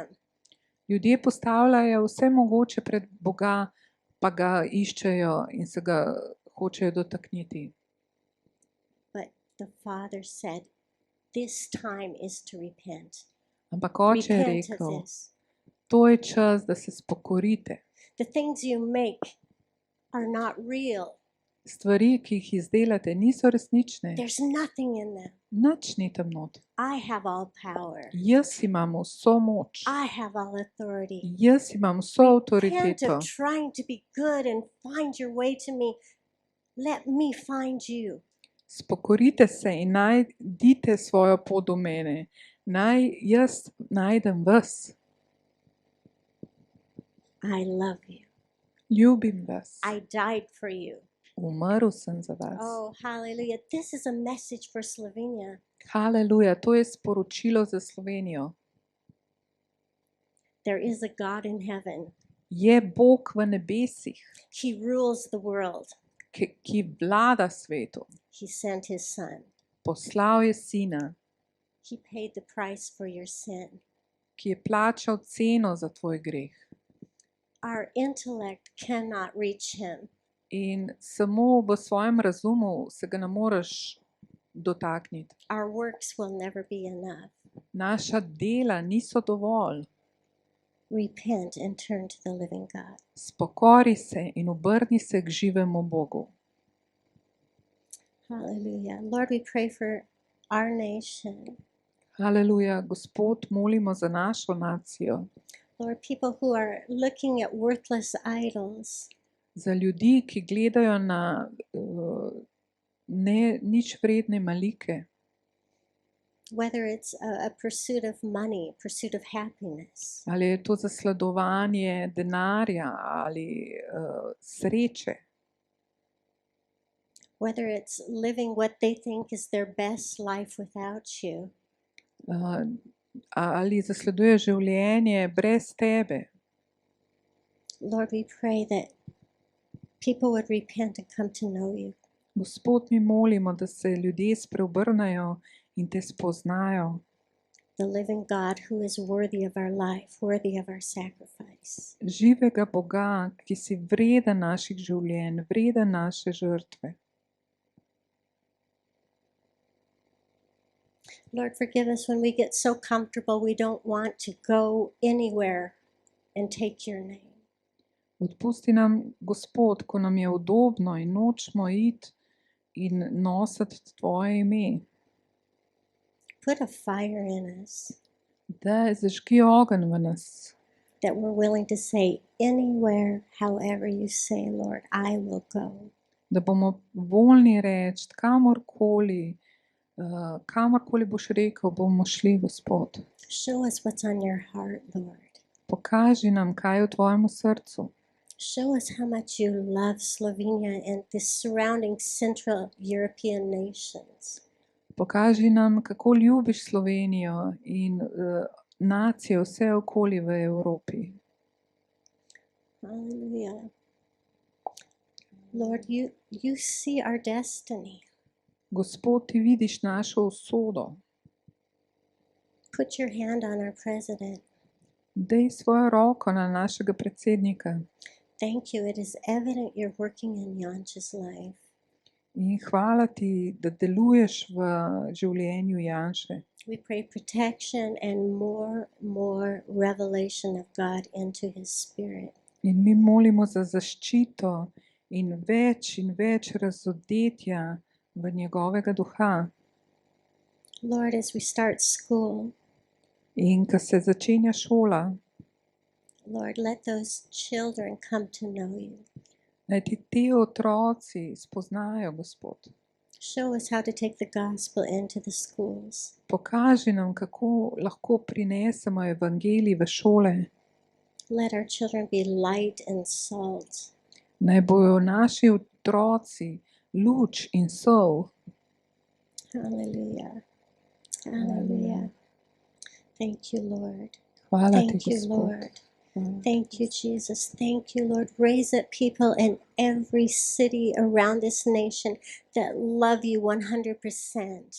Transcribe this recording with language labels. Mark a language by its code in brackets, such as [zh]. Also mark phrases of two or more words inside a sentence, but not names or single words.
[sl] Ljudje postavljajo vse mogoče pred Boga, pa ga iščejo in se ga hočejo dotakniti. [en] But the Father said, this time is to repent. [sl] Ampak oče je [en] Repent of [sl] rekel, [en] this. [sl] to je čas, da se spokorite. [en] The things you make are not real. [sl] Stvari, ki jih izdelate, niso resnične. [en] There's nothing in them. [sl] Nič ni tam not. [en] I have all power. [sl] Jaz imam vso moč. [en] I have all authority. [sl] Jaz imam vso [en] Repent [sl] avtoriteto. [en] of trying to be good and find your way to me. Let me find you. [sl] Spokorite se in najdite svojo pot do mene. Naj jaz najdem vas. [en] I love you. [sl] Ljubim vas. [en] I died for you. [sl] Umrl sem za vas. [en] Oh, hallelujah. This is a message for Slovenia. [sl] Haleluja, to je sporočilo za Slovenijo. [en] There is a God in heaven. [sl] Je Bog v nebesih, [en] He rules the world. [sl] ki vlada svetu. [en] He sent his son. [sl] Poslal je sina, [en] He paid the price for your sin. [sl] ki je plačal ceno za tvoj greh. [en] Our intellect cannot reach him. [sl] In samo v svojem razumu se ga ne moreš dotakniti. [en] Our works will never be enough. [sl] Naša dela niso dovolj. [en] Repent and turn to the living God. [sl] Spokori se in obrni se k živemu Bogu. [en] Hallelujah. Lord, we pray for our nation. [sl] Haleluja, Gospod, molimo za našo nacijo, [en] Lord, people who are looking at worthless idols. [sl] za ljudi, ki gledajo na nič vredne malike, [en] Whether it's a pursuit of money, pursuit of happiness. [sl] ali je to zasledovanje denarja ali sreče, [en] Whether it's living what they think is their best life without you. [sl] ali zasleduje življenje brez tebe. [en] Lord, we pray that people would repent and come to know you. [sl] Gospod, mi molimo, da se ljudje spreobrnejo in te spoznajo. [en] The living God who is worthy of our life, worthy of our sacrifice. [sl] Živega Boga, ki si vreden naših življenj, vreden naše žrtve. [en] Lord, forgive us when we get so comfortable we don't want to go anywhere and take your name. [sl] Odpusti nam, Gospod, ko nam je udobno in nočemo iti in nositi tvoje ime. [en] Put a fire in us. [sl] Da zažgi ogenj v nas. [en] that we're willing to say, anywhere, however you say, Lord, I will go. [sl] Da bomo voljni reči, kamorkoli boš rekel, bomo šli, Gospod. [en] Show us what's on your heart, Lord. [sl] Pokaži nam, kaj je v tvojemu srcu. [en] Show us how much you love Slovenia and the surrounding Central European nations. [sl] Pokaži nam, kako ljubiš Slovenijo in nacije vse okoli v Evropi. [en] Hallelujah. Lord, you see our destiny. [sl] Gospod, ti vidiš našo usodo. [en] Put your hand on our president. [sl] Dej svojo roko na našega predsednika. [en] Thank you. It is evident you're working in Janča's life. [sl] In hvala ti, da deluješ v življenju Janše. [en] We pray protection and more revelation of God into his spirit. [sl] In mi molimo za zaščito in več razodetja v njegovega duha. [en] Lord, as we start school, [sl] In ko se začenja šola, [en] Lord, let those children come to know you. [sl] naj ti ti otroci spoznajo, Gospod. [en] Show us how to take the gospel into the schools. [sl] Pokaži nam, kako lahko prinesemo evangelij v šole. [en] Let our children be light and salt. [sl] Naj bojo naši otroci luč in sol. [en] Hallelujah. Hallelujah. Thank you, Lord. [sl] Hvala ti, [en] Thank you, [sl] Gospod. [en] Lord. Thank you, Jesus. Thank you, Lord. Raise up people in every city around this nation that love you 100%.